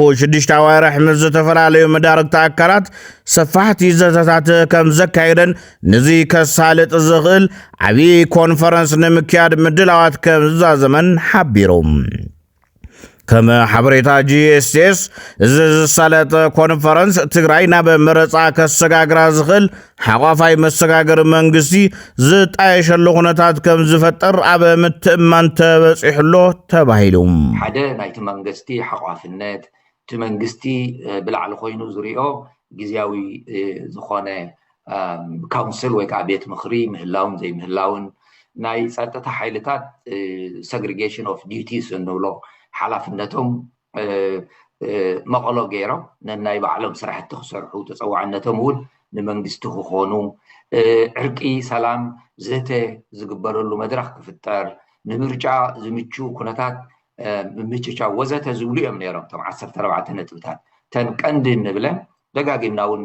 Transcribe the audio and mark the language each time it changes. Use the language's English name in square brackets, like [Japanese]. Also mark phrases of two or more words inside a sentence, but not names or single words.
[Tigrinya] 6 ኣዋርሕ ምስ ዝተፈላለዩ መዳርግቲ ኣካላት ሰፋሕቲ ዘተታት ከም ዘካየደን ነዚ ከሳልጥ ዝኽእል ዓብዪ ኮንፈረንስ ንምክያድ ምድላዋት ከም ዝዛዘመን ሓቢሮም ከም ሓበሬታ GSTS እዚ ዝሳለጠ ኮንፈረንስ ትግራይ ናብ መረፃ ከሰጋግራ ዝኽእል ሓቋፋይ መሰጋገሪ መንግስቲ ዝጣየሸሉ ኩነታት ከም ዝፈጥር ኣብ ምትእምማን ተበፂሑሎ ተባሂሉ ሓደ ናይቲ መንግስቲ ሓቋፍነት እቲ መንግስቲ ብላዕሊ ኮይኑ ዝሪኦ ግዝያዊ ዝኾነ ካውንስል ወይ ከዓ ቤት ምኽሪ ምህላውን ዘይምህላውን ናይ ጸጥታ ሓይልታት [English] segregation of duties [Tigrinya] እንብሎ ሓላፍነቶም መቐሎ ገይሮም ነናይ ባዕሎም ስራሕቲ ክሰርሑ ተፀዋዕነቶም እውን ንመንግስቲ ክኾኑ ዕርቂ ሰላም ዘተ ዝግበረሉ መድረክ ክፍጠር ንምርጫ ዝምቹ ኩነታት ምምችቻ ወዘተ ዝብሉ እዮም ነይሮም ቶም 14 ነጥብታት ተን ቀንዲ ንብለን ደጋጊምና እውን